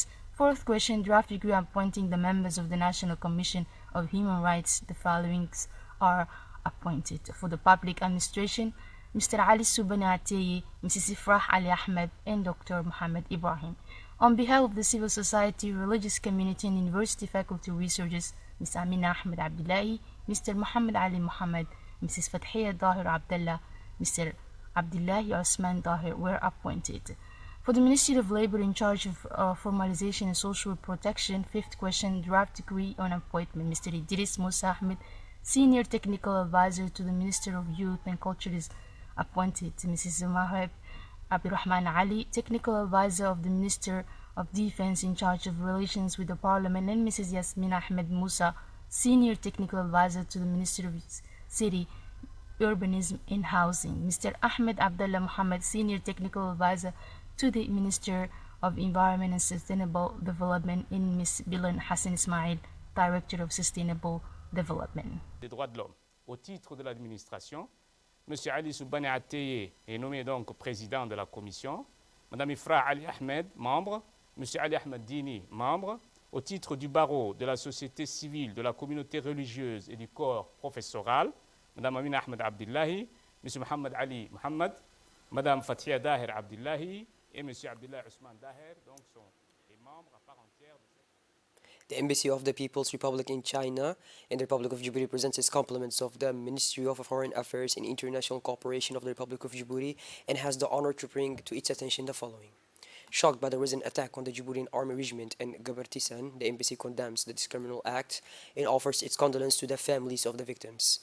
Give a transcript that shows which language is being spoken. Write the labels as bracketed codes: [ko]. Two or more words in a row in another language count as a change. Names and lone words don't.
[en] Fourth question, draft decree appointing the members of the National Commission of Human Rights. The following are appointed. For the public administration, Mr. Ali Soubani Ateye, Mrs. Ifrah Ali Ahmed, and Dr. Mohammed Ibrahim. On behalf of the civil society, religious community, and university faculty researchers, Ms. Amina Ahmed Abdullahi, Mr. Muhammad Ali Muhammad, Mrs. Fathia Dahir Abdullah, Mr. Abdullahi Osman Dahir were appointed. For the Ministry of Labor in charge of formalization and social protection, fifth question, draft decree on appointment. Mr. Idris Musa Ahmed, Senior Technical Advisor to the Minister of Youth and Culture is appointed. Mrs. Mahab Abdurrahman Ali, Technical Advisor of the Minister of Defense in charge of relations with the Parliament, and Mrs. Yasmin Ahmed Musa, Senior Technical Advisor to the Minister of City, Urbanism and Housing. Mr. Ahmed Abdullah Muhammad, Senior Technical Advisor to the Minister of Environment and Sustainable Development, and Ms. Bilan Hassan Ismail, Director of Sustainable Development. [fr] Des droits de l'homme. Au titre de l'administration, M. Ali Soubani Atteye est nommé donc président de la commission, Mme Ifra Ali Ahmed, membre, M. Ali Ahmed Dini, membre, au titre du barreau, de la société civile, de la communauté religieuse et du corps professoral, Mme Amina Ahmed Abdullahi, M. Mohamed Ali Mohamed, Mme Fathia Dahir Abdullahi et M. Abdullah Ousmane Dahir, donc sont les membres à part entière de cette... [en] The Embassy of the People's Republic in China and the Republic of Djibouti presents its compliments of the Ministry of Foreign Affairs and International Cooperation of the Republic of Djibouti and has the honor to bring to its attention the following. Shocked by the recent attack on the Djiboutian Army Regiment in Gabartisan, the embassy condemns this criminal act and offers its condolence to the families of the victims.